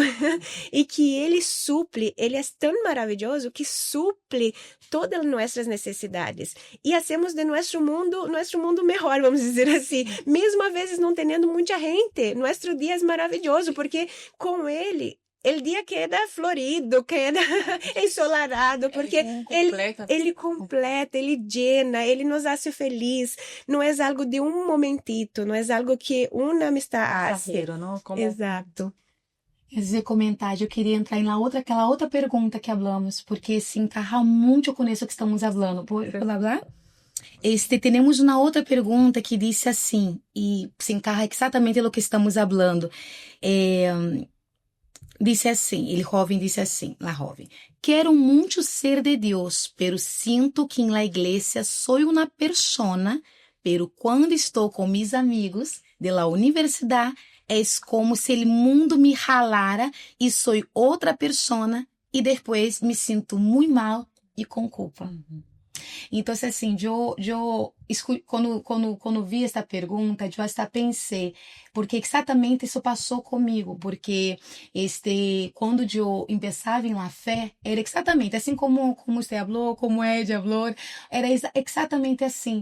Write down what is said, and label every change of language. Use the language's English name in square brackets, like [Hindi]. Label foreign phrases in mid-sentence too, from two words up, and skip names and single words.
[Portuguese] e que ele é tão maravilhoso que suple todas nossas necessidades e hacemos de nosso mundo melhor, vamos dizer assim, mesmo às vezes não tendo muita gente, nosso dia é maravilhoso porque com ele o dia queda florido, queda ensolarado, porque ele completa, ele llena, ele nos hace feliz. Não é algo de um momentito, não é algo que uma amistade hace. Não? Como... Exato. Esse comentário, eu queria entrar em aquela outra pergunta que hablamos, porque se encaja muito com isso que estamos falando. [Spanish] ¿Puedo hablar? [Portuguese] Temos uma outra pergunta que disse assim, e se encaja exatamente no que estamos falando. Disse assim, [Spanish] el joven [Portuguese] disse assim, [Spanish] la joven, [Portuguese] quero muito ser de Deus, pero sinto que [Spanish] en la iglesia soy una persona, [Portuguese] pero quando estou com [Spanish] mis amigos de la universidad, es como se el mundo me jalara [Portuguese] e soy outra persona e depois me sinto muito mal e com culpa. Então, assim, quando vi essa pergunta, eu até pensei, porque exatamente isso passou comigo, porque quando eu começava em la fé, era exatamente assim como você falou, como Ed falou, era exatamente assim.